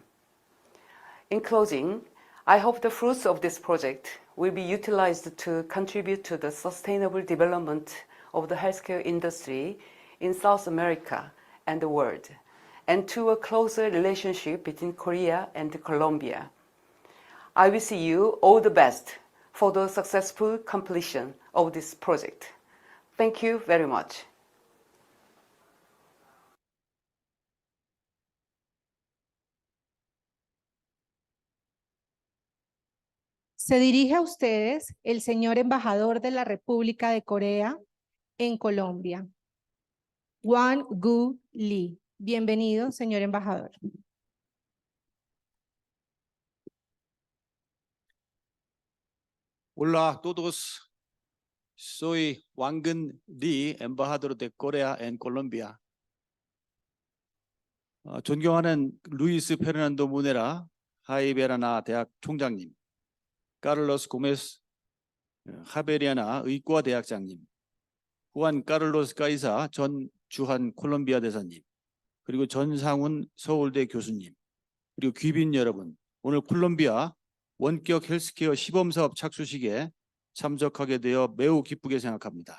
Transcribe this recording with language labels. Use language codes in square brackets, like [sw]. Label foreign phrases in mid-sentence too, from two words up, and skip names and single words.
[en] In closing, I hope the fruits of this project will be utilized to contribute to the sustainable development of the healthcare industry in South America and the world, and to a closer relationship between Korea and Colombia. I wish you all the best for the successful completion of this project. Thank you very much. [es] Se dirige a ustedes el señor embajador de la República de Corea en Colombia, Won-gu Lee. Bienvenido, señor embajador. Hola a todos. Soy Won-gu Lee, embajador de Corea en Colombia. [ko] 존경하는 루이스 페르난도 무네라 하이베라나 대학 총장님, 카를로스 고메스 하베리아나 의과 대학장님, 후안 카를로스 가이사 전 주한 콜롬비아 대사님, 그리고 전상훈 서울대 교수님, 그리고 귀빈 여러분, 오늘 콜롬비아 원격 헬스케어 시범사업 착수식에 참석하게 되어 매우 기쁘게 생각합니다.